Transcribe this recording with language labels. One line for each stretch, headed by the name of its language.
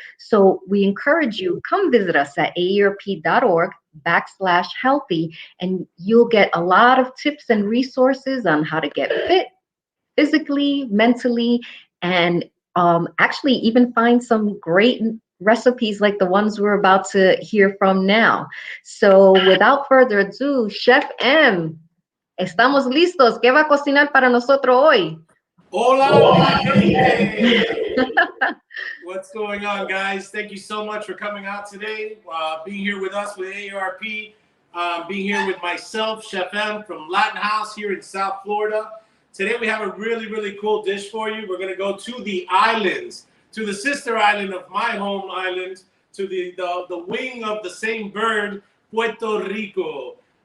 English: So we encourage you, come visit us at aarp.org/healthy, and you'll get a lot of tips and resources on how to get fit physically, mentally, and actually even find some great recipes like the ones we're about to hear from now. So without further ado, Chef M,
Spanish: estamos listos. ¿Qué va a cocinar para nosotros hoy? Hola, mi gente!
English: What's going on, guys? Thank you so much for coming out today, being here with us with AARP, being here with myself, Chef M from Latin House here in South Florida. Today we have a really cool dish for you. We're going to go to the islands, to the sister island of my home island, to the wing of the same bird, Puerto Rico.